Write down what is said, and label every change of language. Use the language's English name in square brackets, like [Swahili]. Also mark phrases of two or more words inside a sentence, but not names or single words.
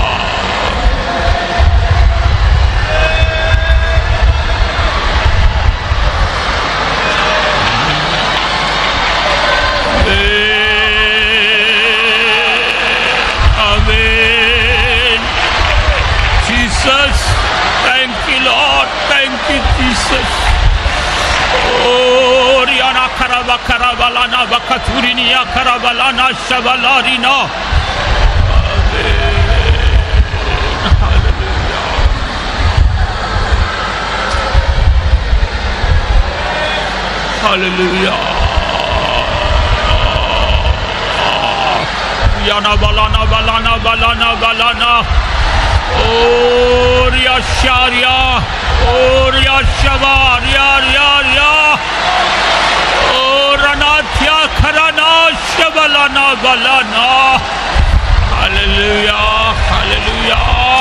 [English] Amen. Jesus, thank you, Lord. Thank you, Jesus. Oh, Riana Karaba Karabalana Bakaturinia Karabalana Shabalarina. Hallelujah. Yana balana balana balana balana. Oh ya sharia. Oh ya shabar ya. Oh ranatya karana shabalana balana. Hallelujah. Hallelujah.